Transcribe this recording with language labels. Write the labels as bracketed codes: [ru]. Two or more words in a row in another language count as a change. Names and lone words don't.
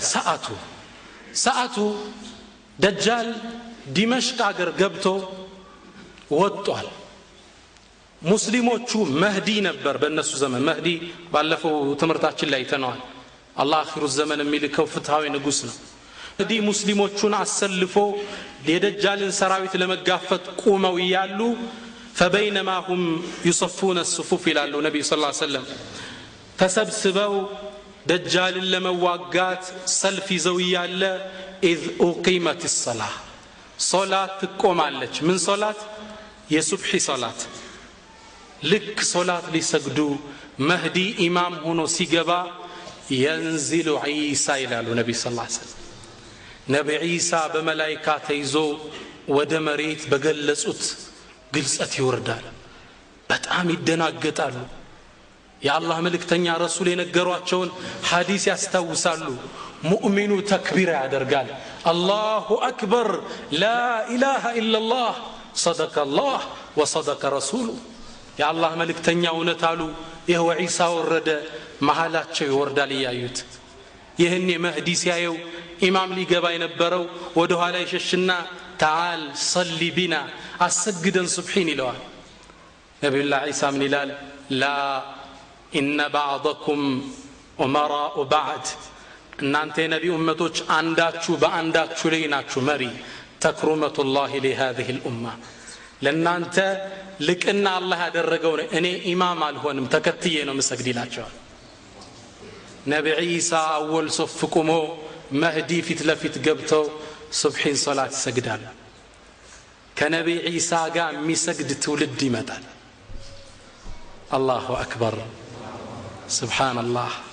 [am] ሰዓቱ ደጃል ዲመሽቅ አገር ገብቶ ወጥቷል። ሙስሊሞቹ መህዲ ነበር በእነሱ ዘመን። መህዲ ባለፈው ትምህርታችን ላይ ተነዋል። አላህ አኺሩ ዘመን የሚልከው ፍትሃዊ ንጉስ ነው። መህዲ ሙስሊሞቹን አሰልፎ የደጃልን ሰራዊት ለመጋፈጥ ቆመው ይያሉ [ar] فبينما هم يصفون الصفوف [am] ይላሉ ነብዩ [ar] صلى الله عليه وسلم። [am] ተሰብስበው ደጃልን ለመዋጋት ሰልፍ ይዘው ያለ [ar] اذ اقيمت الصلاه [am] ሶላት ትቆማለች። ምን ሶላት? የሱብሒ ሶላት። ልክ ሶላት ሊሰግዱ መህዲ ኢማም ሆኖ ሲገባ [ar] ينزل عيسى [am] ይላሉ ነብዩ [ar] صلى الله عليه وسلم። [am] ነብዩ ዒሳ በመላእክት ተይዞ ወደ መሬት በገለጹት ግልጸት ይወርዳል በጣም ይደናገጣሉ የአላህ መልእክተኛ ረሱል የነገሯቸውን ሐዲስ ያስታውሳሉ ሙእሚኑ ተክቢር ያደርጋል [ar] الله أكبر لا إله إلا الله صدق الله وصدق رسوله [am] የአላህ መልእክተኛ እውነት አሉ ይሄው ዒሳ ወረደ መሐላቸው ይወርዳል ያዩት ይሄን መህዲ ሲያየው ኢማም ሊገባ የነበረው ወደ ኋላ ይሸሽና [ar] تعال صلي بنا [am] አሰግደን ሱብሂን ይለዋል ነብዩላህ ዒሳ ምን ይላል [ar] لا إن بعضكم أمراء بعد [am] እናንተ የነቢ ኡመቶች አንዳችሁ በአንዳችሁ ላይ ናችሁ መሪ [ar] تكرمة الله لهذه الأمة [am] ለናንተ ልቅና አላህ ያደረገው እኔ ኢማም አልሆንም ተከትዬ ነው መስገድላቸው ነቢ ዒሳ [ar] أول صف [am] ቆሞ መህዲ ፊት ለፊት ገብተው ሱብሂን ሶላት ይሰግዳል ከነቢ ዒሳ ጋር የሚሰግድ ትውልድ ይመጣል [ar] الله أكبر سبحان الله